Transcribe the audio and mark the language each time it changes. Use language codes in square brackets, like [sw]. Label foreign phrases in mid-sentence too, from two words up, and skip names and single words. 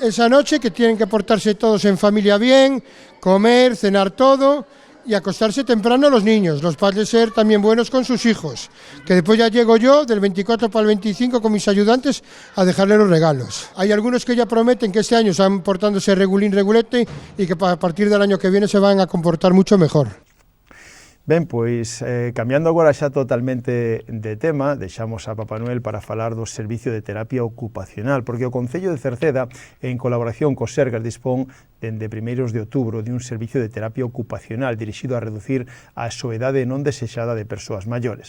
[es] Esa noche que tienen que portarse todos en familia bien, comer, cenar todo y acostarse temprano los niños, los padres ser también buenos con sus hijos, que después ya llego yo del 24 para el 25 con mis ayudantes a dejarle los regalos. Hay algunos que ya prometen que este año están portándose regulete y que a partir del año que viene se van a comportar mucho mejor. [gl] Ben, pois, cambiando agora xa totalmente de tema, deixamos a Papá Noel para falar do servicio de terapia ocupacional, porque o Concello de Cerceda, en colaboración co Sergas, dispón dende primeiros de outubro de un servicio de terapia ocupacional dirixido a reducir a soedade non desexada de persoas maiores.